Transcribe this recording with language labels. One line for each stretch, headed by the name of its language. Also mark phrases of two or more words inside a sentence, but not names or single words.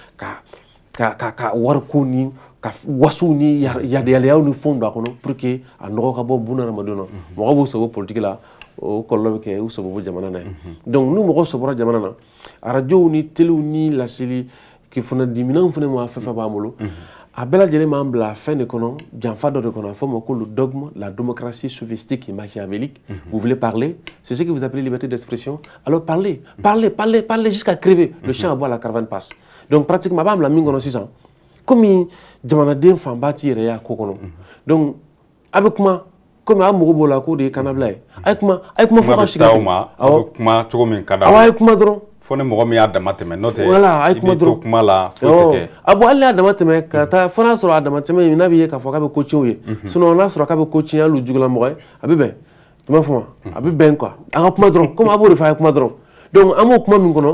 Bambara: ka wariko ni ka wasu ni yadeyaleyaw ni fɛnw don a kɔnɔ
French: pour que
Bambara: a nɔgɔ ka bɔ bunadamadenw na mɔgɔ b'u sɔrɔ politique la o kɔlɔlɔ bɛ kɛ u sɔrɔ jamana na ye donc ni mɔgɔ sɔrɔla jamana na arajow ni telew ni laseli kunnafonidiminɛnw fana ma fɛn fɛn b'an bolo a bɛɛ lajɛlen m'an bila fɛn de kɔnɔ janfa dɔ de kɔnɔ a fɔ ma ko
French: le dogme la démocratie sophistique et machiavélique vous voulez parler c'est ce que vous appelez liberté d'expression alors parlez jusqu'à crever le chien aboie la caravane passe donc pratiquement
Bambara: a b'an bila min kɔnɔ sisan komi jamanaden fanba t'i yɛrɛ y'a ko kɔnɔ
French: donc avec moi comme
Bambara: a mɔgɔ b'o la k'o de ye kannabila ye a ye kuma fɔ ka sigi awɔ kuma cogo min ka d'a awɔ a ye kuma dɔrɔn fo ni mɔgɔ min y'a dama tɛmɛ n'o tɛ voilà a ye kuma i bɛ to kuma la foyi tɛ kɛ a bon hali n'a dama tɛmɛ ka taa fo n'a sɔrɔ a dama tɛmɛ in n'a bɛ ye k'a fɔ k'a bɛ ko tiɲɛ o ye sinon n'a sɔrɔ k'a bɛ ko tiɲɛ hali jugulamɔgɔ ye a bɛ bɛn tu m'a fɔ ma a bɛ bɛn quoi a ka kuma dɔrɔn comme a b'o de fɔ a ye kuma dɔrɔn donc an b'o kuma min kɔnɔ